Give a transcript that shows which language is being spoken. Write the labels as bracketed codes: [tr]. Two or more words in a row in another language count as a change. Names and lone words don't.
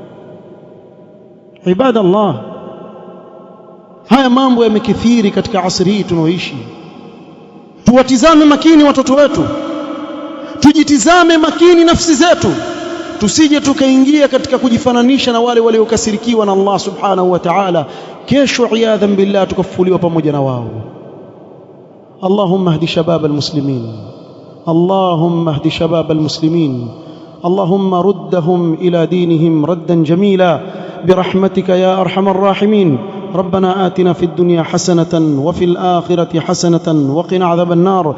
[sw] Ibadallah, haya mambo yamekithiri katika asri hii tunaoishi. Tuwatizame makini watoto wetu, tujitizame makini nafsi zetu, tusije tukaingia katika kujifananisha na wale waliokasirikiwa na Allah [ar] سبحانه وتعالى, [sw] kesho [ar] عياذا بالله [sw] tukafufuliwa pamoja na wao. [ar] اللهم اهد شباب المسلمين، اللهم اهد شباب المسلمين، اللهم ردهم إلى دينهم ردا جميلا برحمتك يا أرحم الراحمين. ربنا آتنا في الدنيا حسنة وفي الآخرة حسنة وقنا عذاب النار.